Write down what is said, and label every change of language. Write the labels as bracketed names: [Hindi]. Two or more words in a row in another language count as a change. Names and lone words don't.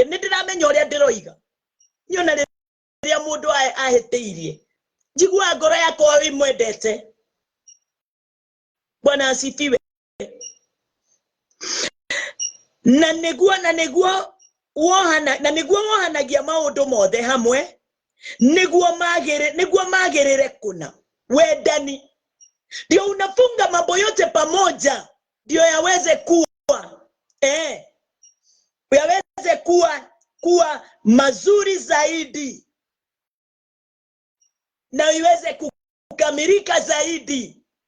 [Kikuyu] Ni ndiramenya uria ndiroiga. Nyona riria mundu ahiteirie, njigua ngoro yakwa wi mwendete. [Swahili] Bwana asifiwe. [Kikuyu] Na niguo wohanagia maundu mothe hamwe, niguo magirire kuna wendani. [Swahili] Ndio unafunga mambo yote pamoja, ndio yaweze kuwa yaweze kuwa mazuri zaidi, na iweze kukamilika zaidi.